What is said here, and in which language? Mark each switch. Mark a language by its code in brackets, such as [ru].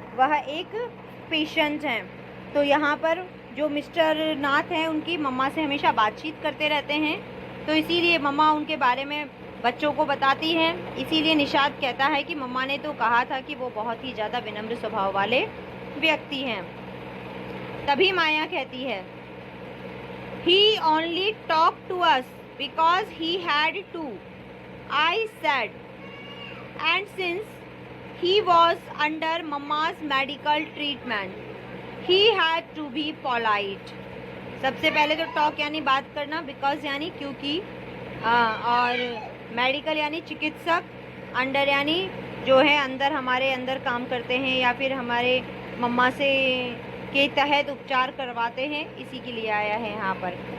[hi] वह एक पेशेंट हैं। तो यहाँ पर जो मिस्टर नाथ हैं उनकी मम्मा से हमेशा बातचीत करते रहते हैं, तो इसीलिए मम्मा उनके बारे में बच्चों को बताती हैं। इसीलिए निषाद कहता है कि मम्मा ने तो कहा था कि वो बहुत ही ज़्यादा विनम्र स्वभाव वाले व्यक्ति हैं। तभी माया कहती है, [en] he only talked to us because he had to, I said, and since he was under mama's medical treatment, he had to be polite। [hi] सबसे पहले तो टॉक यानी बात करना, बिकॉज यानी क्योंकि, और मेडिकल यानी चिकित्सक, अंडर यानी जो है अंदर, हमारे अंदर काम करते हैं या फिर हमारे मम्मा से के तहत उपचार करवाते हैं, इसी के लिए आया है यहाँ पर।